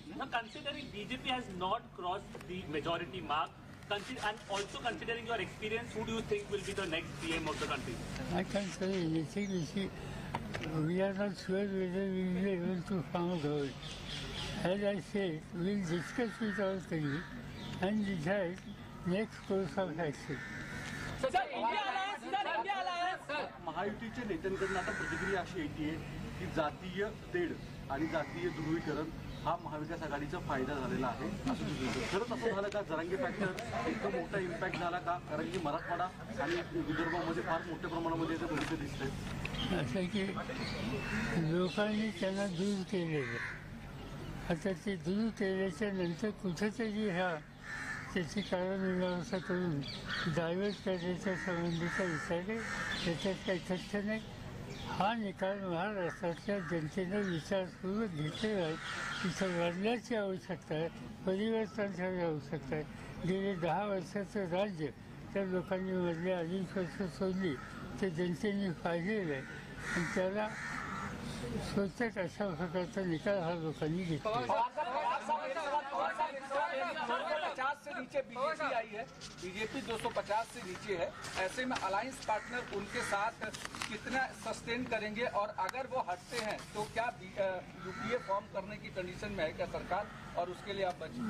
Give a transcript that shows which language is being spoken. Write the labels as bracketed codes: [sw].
[en] Considering BJP has not crossed the majority mark, and also considering your experience, who do you think will be the next PM of the country? I can't say anything. We are not sure whether we will be able to form a government. As I said, we will discuss with our colleagues and decide next course of action. [mr] महायुतीच्या नेत्यांकडून आता प्रतिक्रिया अशी येते की जातीय तेढ आणि जातीय ध्रुवीकरण हा महाविकास आघाडीचा फायदा झालेला आहे असं दिसतं. खरंच असं झालं का? जरांगे फॅक्टर एकदम मोठा इम्पॅक्ट झाला का? कारण की मराठवाडा आणि विदर्भामध्ये फार मोठ्या प्रमाणामध्ये याचं भविष्य दिसतंय. असं की लोकांनी त्यांना दूर केलेलं, आता ते दूर केल्याच्या नंतर कुठेतरी त्याची कारणमीमांसा करून डायव्हर्ट करण्याच्या संबंधीचा विचार आहे. त्याच्यात काही तथ्य नाही. हा निकाल महाराष्ट्राच्या जनतेनं विचारपूर्वक घेतलेला आहे. तिथं बदलाची आवश्यकता आहे, परिवर्तनाची आवश्यकता आहे. गेले 10 वर्षाचं राज्य त्या लोकांनी मधले 2.5 वर्ष सोडली ते जनतेने पाहिलेलं आहे आणि त्याला स्वतःच अशा प्रकारचा निकाल हा लोकांनी घेतला. [hi] 250 से नीचे बीजेपी आई है, बीजेपी 250 से नीचे है. ऐसे में अलायंस पार्टनर उनके साथ कितना सस्टेन करेंगे, और अगर वो हटते हैं तो क्या यूपीए फॉर्म करने की कंडीशन में है क्या सरकार, और उसके लिए आप बचें?